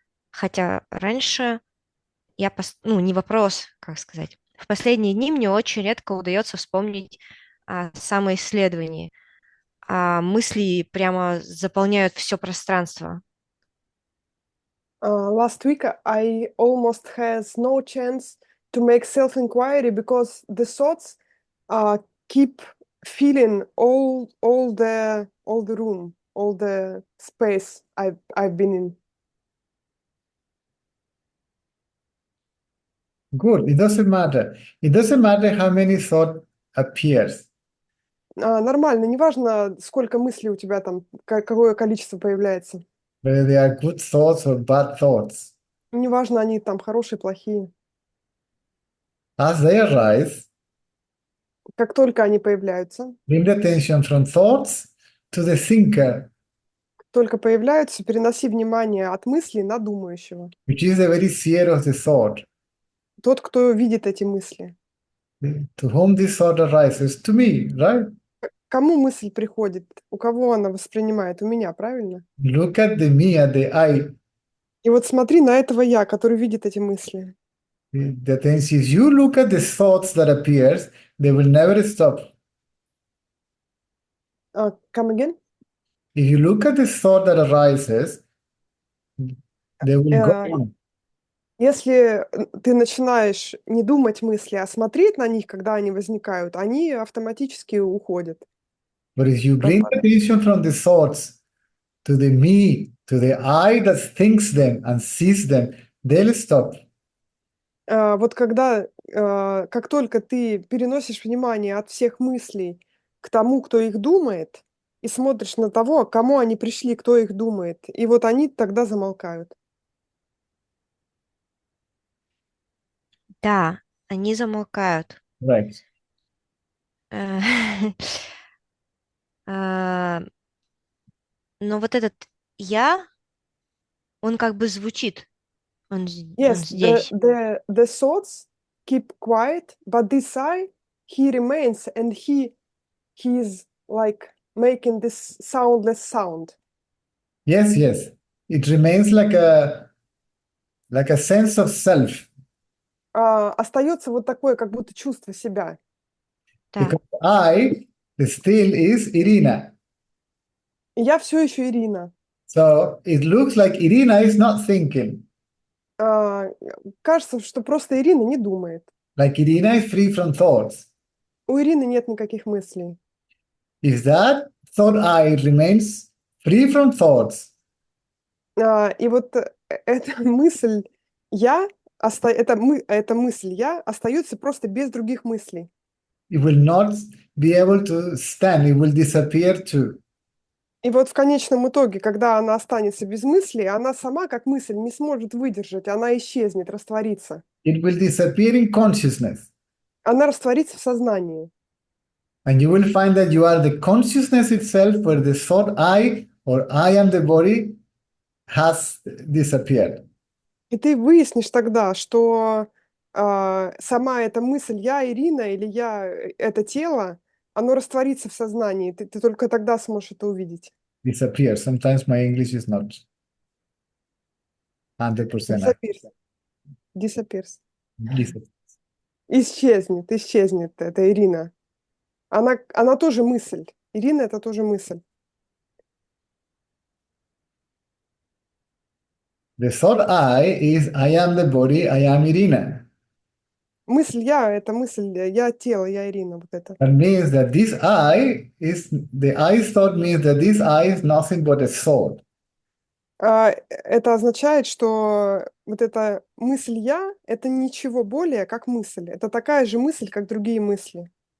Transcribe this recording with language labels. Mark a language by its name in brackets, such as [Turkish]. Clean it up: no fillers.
[Russian] Хотя раньше не вопрос, как сказать. В последние дни мне очень редко удается вспомнить о самоисследовании. А мысли прямо заполняют все пространство. [English] Last week I almost has no chance to make self-inquiry because the thoughts keep filling all the room, all the space I've been in. Good. It doesn't matter. It doesn't matter how many thought appears. [Russian] Нормально, неважно, сколько мыслей у тебя там, какое количество появляется. [English] Whether they are good thoughts or bad thoughts. [Russian] Неважно, они там хорошие, плохие. [English] As they arise, [Russian] как только они появляются, [English] bring the attention from thoughts to the thinker, [Russian] только появляются, переноси внимание от мысли на думающего. [English] which is the very seer of the thought. [Russian] Тот, кто видит эти мысли. [English] To whom this thought arises? To me, right? [Russian] Кому мысль приходит? У кого она воспринимает? У меня, правильно? [English] Look at the me, at the I. [Russian] И вот смотри на этого я, который видит эти мысли. [English] The thing is, you look at the thoughts that appears, they will never stop. Come again? If you look at the thought that arises, they will go on. [Russian] Если ты начинаешь не думать мысли, а смотреть на них, когда они возникают, они автоматически уходят. [English] But if you bring attention from the thoughts to the me, to the I that thinks them and sees them, they'll stop. [Russian] Вот когда, как только ты переносишь внимание от всех мыслей к тому, кто их думает, и смотришь на того, к кому они пришли, кто их думает. И вот они тогда замолкают. Да, они замолкают. [English] Right. [Russian] Э, а, Но вот этот «я», он как бы звучит, он [English] Yes, [Russian] здесь. [English] the thoughts keep quiet, but this I, he remains, and he is like making this soundless sound. Yes, yes. It remains like a sense of self, [Russian] Остается вот такое, как будто чувство себя. Да, [English] because I still is Irina. [Russian] И я все еще Ирина. [English] So it looks like Irina is not thinking. [Russian] Кажется, что просто Ирина не думает. [English] Like Irina is free from thoughts. [Russian] У Ирины нет никаких мыслей. [English] If that thought I remains free from thoughts, [Russian] И вот эта мысль «я», эта мысль «я» остается просто без других мыслей. [English] it will not be able to stand, it will disappear too. [Russian] И вот в конечном итоге, когда она останется без мыслей, она сама, как мысль, не сможет выдержать, она исчезнет, растворится. [English] It will disappear in consciousness. [Russian] Она растворится в сознании. [English] And you will find that you are the consciousness itself, where the thought I or I am the body has disappeared. [Russian] И ты выяснишь тогда, что сама эта мысль «я Ирина» или «я это тело», оно растворится в сознании. Ты только тогда сможешь это увидеть. [English] Disappear. Sometimes my English is not 100% Disappears. Disappears. accurate. [Russian] Исчезнет эта Ирина. Она тоже мысль. Ирина — это тоже мысль. [English] The thought I is I am the body, I am Irina. [Russian] Мысль «я» — это мысль «я тело», «я Ирина». Вот это. [English] That means that this I is the I thought means that this I is nothing but a thought. [Russian] Это означает, что вот эта мысль «я» — это ничего более, как мысль. Это такая же мысль, как другие мысли.